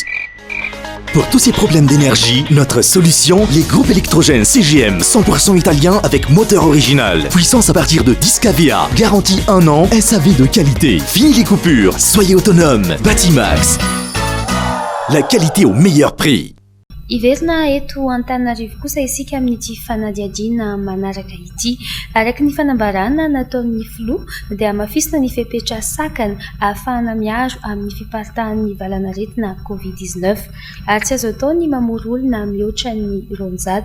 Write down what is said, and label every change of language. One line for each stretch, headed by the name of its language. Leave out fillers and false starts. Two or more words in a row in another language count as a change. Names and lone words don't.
French: Pour tous ces problèmes d'énergie, notre solution, les groupes électrogènes CGM 100% italien avec moteur original. Puissance à partir de 10 kVA, garantie 1 an, SAV de qualité. Fini les coupures, soyez autonome. Batimax, la qualité au meilleur prix.
Malagasy: Iverina eto Antananarivo kosa isika amin'ity fanadihadiana manaraka ity. Araka ny fanambarana nataon'ny filoha dia hamafisina ny fepetra sakana ahafahana miaro amin'ny fiparitahan'ny valanaretina Covid-19 ary tsy azo atao ny mamory olona mihoatra ny 200.